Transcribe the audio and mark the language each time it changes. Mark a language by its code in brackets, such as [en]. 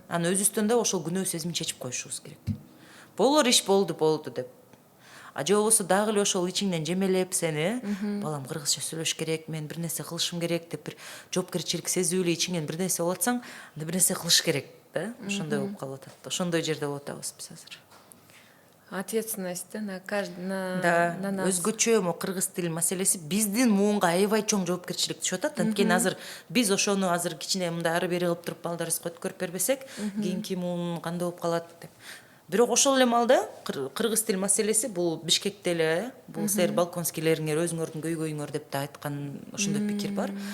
[ky] Анан өзүбүздөн да ошол күнөө сезимин чечип коюшубуз керек. Болор иш болду деп. Же болбосо дагы эле ошол ичиңден жемелеп сени, балам кыргызча сүйлөш керек, мен бир нерсе кылышым керек деп бир жоопкерчилик сезип эле ичиңен бир нерсе болот атсаң, анда бир нерсе кылыш керек. да, ошондой болуп калып атат. Ошондой жерде болуп атабыз биз азыр. [ru] Ответственность на каждый на Да, нас. [ky] өзгөчө мо кыргыз тили маселеси биздин муунга аябай чоң жоопкерчилик түшүп атат. Анткени азыр биз ошону азыр кичине мындай ары бери кылып туруп балдарыбызга өткөрүп бербесек, кийинки муун кандай болуп калат деп. Бирок ошол эле маалда кыргыз тил маселеси бул Бишкекте эле, бул силер балконскийлериңер өзүңөрдүн көйгөйүңөр деп да айткан ошондой пикир бар.